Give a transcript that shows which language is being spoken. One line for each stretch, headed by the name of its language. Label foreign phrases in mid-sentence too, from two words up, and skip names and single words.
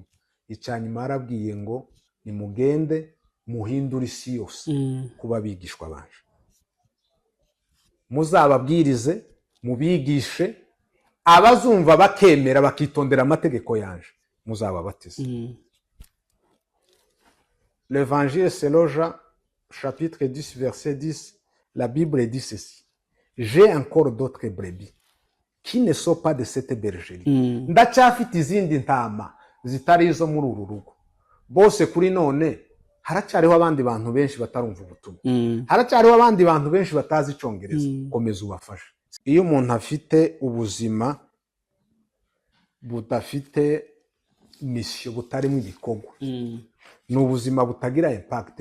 Kinyarwanda: Icyanyuma yarabwiye ngo nimugende muhindure isi yose kuba abigishwa banje, muzababwirize, mubigishe, abazumva bakemera bakitondera amategeko yanje muzababatize.
French: L'Évangile selon Jean, chapitre 10, verset 10, la Bible dit ceci: j'ai encore d'autres brebis qui ne sont pas de cette bergerie.
Kinyarwanda: Ndacyafite izindi ntama zitari izo muri uru rugo. Bose kuri none haracyariho abandi bantu benshi batarumva ubutumwa, haracyariho abandi bantu benshi batazi icyongereza. Komeza ubafashe. Iyo umuntu afite ubuzima budafite mission, butarimo ibikorwa, ni ubuzima butagira impact.